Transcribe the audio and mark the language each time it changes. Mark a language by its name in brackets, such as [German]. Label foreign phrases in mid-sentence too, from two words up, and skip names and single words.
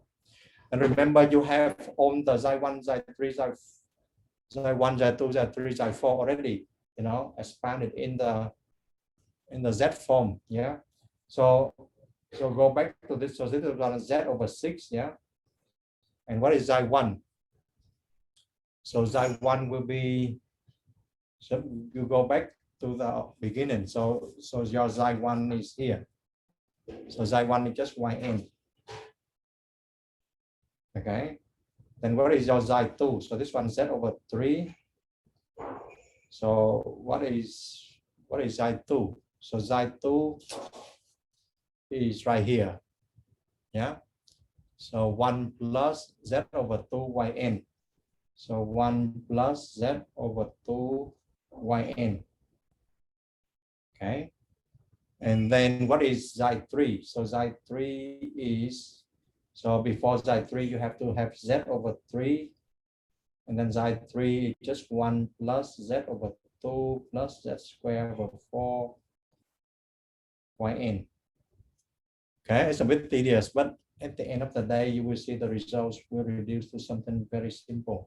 [English] And remember, you have on the xi1, xi3, xi1, xi2, xi3, xi4 already, you know, expanded in the z form. Yeah. So go back to this. So this is z over 6. Yeah. And what is xi1? So xi1 will be, so you go back to the beginning. So your xi1 is here. So xi1 is just yn. Okay. Then what is your xi2? So this one z over 3. So what is xi2? So xi2 is right here. Yeah. So 1 plus z over 2 yn. So 1 plus z over 2 yn. Okay. And then what is xi3? So xi3 is, so before xi3 you have to have z over 3. And then xi3 is just 1 plus z over 2 plus z squared over 4 yn. Okay, it's a bit tedious, but at the end of the day, you will see the results will reduce to something very simple.